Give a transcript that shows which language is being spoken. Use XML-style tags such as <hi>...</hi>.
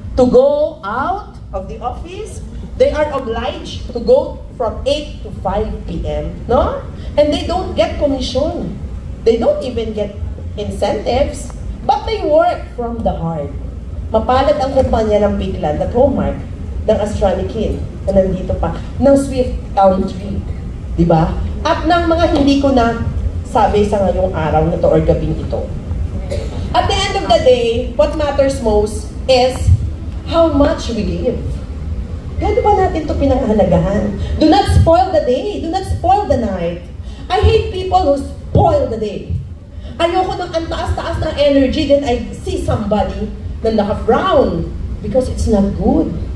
<en>To go out of the office, they are obliged to go from 8 to 5 p.m., no? And they don't get commission. They don't even get incentives, but they work from the heart.</en> <tl>Mapalad ang kumpanya ng Bigland, ng Hallmark, ng Astronikin, na nandito pa, ng Swift Elm Tree, di ba? At ng mga hindi ko na sabi sa ngayong araw na to or gabing ito.</tl> <en>At the end of the day, what matters most is how much we give.</en> <tl>Gano ba natin ito pinanghalagahan?</tl> <en>Do not spoil the day. Do not spoil the night. I hate people who spoil the day.</en> <tl>Ayoko ng ang taas-taas ng</tl> <en>energy, then I see somebody</en> <tl>na naka-frown</tl> <en>because it's not good.</en>